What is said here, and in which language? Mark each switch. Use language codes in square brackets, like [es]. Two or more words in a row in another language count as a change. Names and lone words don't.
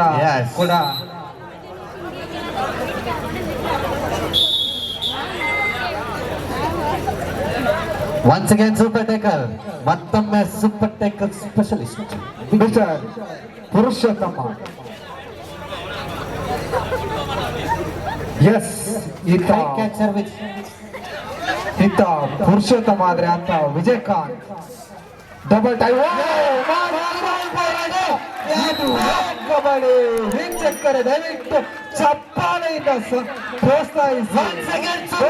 [en] Yes. [kn] ಕೂಡ [en] Once again, Super Tackle. ಮತ್ತೊಮ್ಮೆ Super Tackle specialist. [tcy] ಮಿಸ್ಟರ್ ಪುರುಷೋತ್ತಮ ಎಸ್ ಈತ [en] High catcher with [kn] ಈತ ಪುರುಷೋತ್ತಮ ಆದ್ರೆ ಅಂತ ವಿಜಯಕಾಂತ್ [en] double tie [kn] ಕಬಡ್ಡಿ ವೀಕ್ಷಕರೇ ದಯವಿಟ್ಟು ಚಪ್ಪಾಳೆಯಿಂದ ಪ್ರೋತ್ಸಾಹಿಸಿ [en] Once again, Super